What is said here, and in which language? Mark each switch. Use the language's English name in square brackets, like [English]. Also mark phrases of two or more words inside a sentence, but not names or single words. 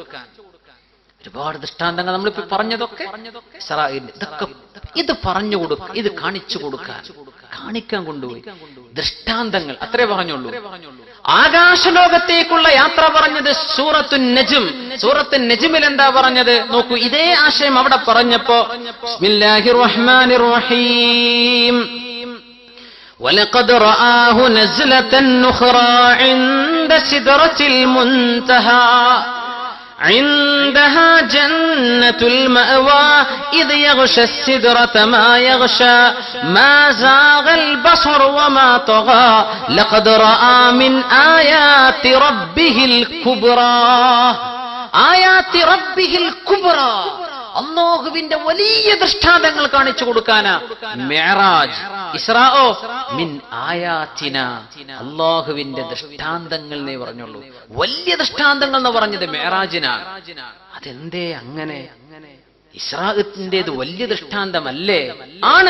[Malayalam] ഒരുപാട് ദൃഷ്ടാന്തങ്ങൾ നമ്മളിപ്പോ പറഞ്ഞതൊക്കെ ഇതൊക്കെ ഇത് പറഞ്ഞു കൊടുക്ക, ഇത് കാണിച്ചു കൊടുക്കാൻ, കാണിക്കാൻ കൊണ്ടുപോയി. ദൃഷ്ടാന്തങ്ങൾ അത്രേ പറഞ്ഞുള്ളൂ. ആകാശലോകത്തേക്കുള്ള യാത്ര പറഞ്ഞത് സൂറത്തുൻ നജ്ം. സൂറത്തുൻ നജ്മിൽ എന്താ പറഞ്ഞത് നോക്കൂ. ഇതേ ആശയം അവിടെ പറഞ്ഞപ്പോ [Arabic] بسم الله الرحمن الرحيم, وَلَقَدْ رَآهُ نَزْلَةً أُخْرَى عِندَ سِدْرَةِ الْمُنْتَهَى عندها جنة المأوى إذ يغشى السدرة ما يغشى ما زاغ البصر وما طغى لقد رأى من آيات ربه الكبرى آيات ربه الكبرى. [Malayalam] അല്ലാഹുവിന്റെ വലിയ ദൃഷ്ടാന്തങ്ങൾ കാണിച്ചു കൊടുക്കാനാ മിഅ്റാജ്. [Arabic] الإسراء من آياتنا, [Malayalam] അല്ലാഹുവിന്റെ ദൃഷ്ടാന്തങ്ങൾ എന്നേ പറഞ്ഞുള്ളൂ. വലിയ ദൃഷ്ടാന്തങ്ങൾ എന്ന് പറഞ്ഞത് മിഅ്റാജിനാണ്. അതെന്തേ അങ്ങനെ? ഇസ്രാഇന്റേത് വലിയ ദൃഷ്ടാന്തമല്ലേ? ആണ്.